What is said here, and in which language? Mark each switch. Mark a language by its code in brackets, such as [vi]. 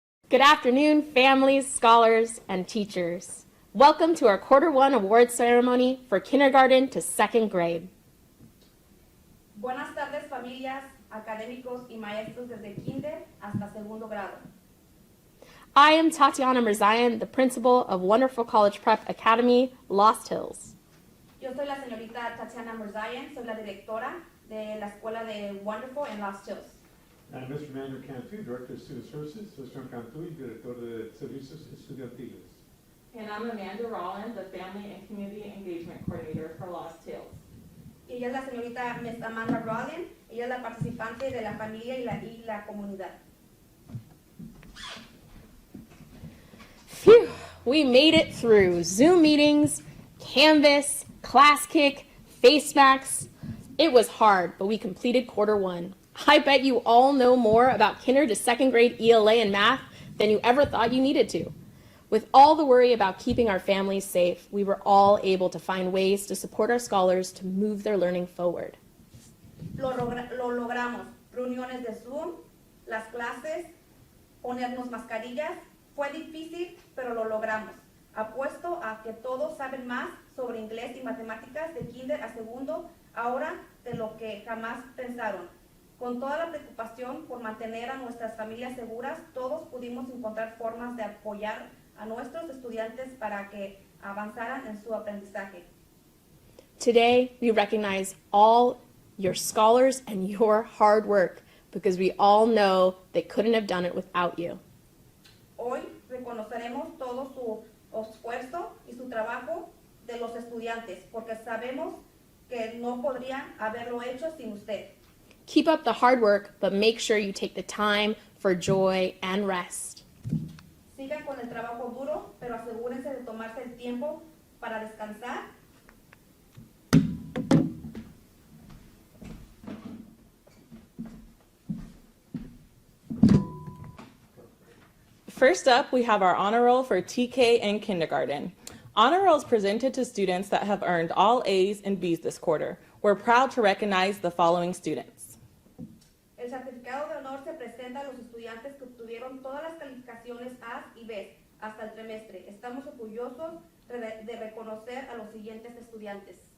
[en] Good afternoon, families, scholars, and teachers. Welcome to our Quarter 1 award ceremony for kindergarten to second grade. [es] Buenas tardes, familias, académicos y maestros desde kinder hasta segundo grado. [en] I am Tatiana Mirzayan, the principal of Wonderful College Prep Academy, Lost Hills. [es] Yo soy la señorita Tatiana Mirzayan, soy la directora de la escuela de Wonderful en Lost Hills. [en] And Mr. Manuel Cantu, Director of Student Services, Mr. [es] Cantu, Director de Servicios Estudiantiles. [en] And I'm Amanda Rollins, the Family and Community Engagement Coordinator for Lost Hills. [es] Y ella es la señorita Miss Amanda Rollins, ella es la participante de la familia y la comunidad. [en] Phew, we made it through Zoom meetings, Canvas, Class Kick, Face Max. It was hard, but we completed Quarter 1. I bet you all know more about kinder to second grade ELA and math than you ever thought you needed to. With all the worry about keeping our families safe, we were all able to find ways to support our scholars to move their learning forward. [es] Lo logramos. Reuniones de Zoom, las clases, ponernos mascarillas. Fue difícil, pero lo logramos. Apuesto a que todos saben más sobre inglés y matemáticas de kinder a segundo ahora de lo que jamás pensaron. Con toda la preocupación por mantener a nuestras familias seguras, todos pudimos encontrar formas de apoyar a nuestros estudiantes para que avanzaran en su aprendizaje. [en] Today, we recognize all your scholars and your hard work because we all know they couldn't have done it without you. [es] Hoy reconoceremos todo su esfuerzo y su trabajo de los estudiantes porque sabemos que no podrían haberlo hecho sin usted. [en] Keep up the hard work, but make sure you take the time for joy and rest. [es] Sigan con el trabajo duro, pero asegúrense de tomarse el tiempo para descansar. [en] First up, we have our honor roll for TK and kindergarten. Honor roll is presented to students that have earned all A's and B's this quarter. We're proud to recognize the following students. [es] El certificado de honor se presenta a los estudiantes que obtuvieron todas las calificaciones A y B hasta el trimestre. Estamos orgullosos de reconocer a los siguientes estudiantes.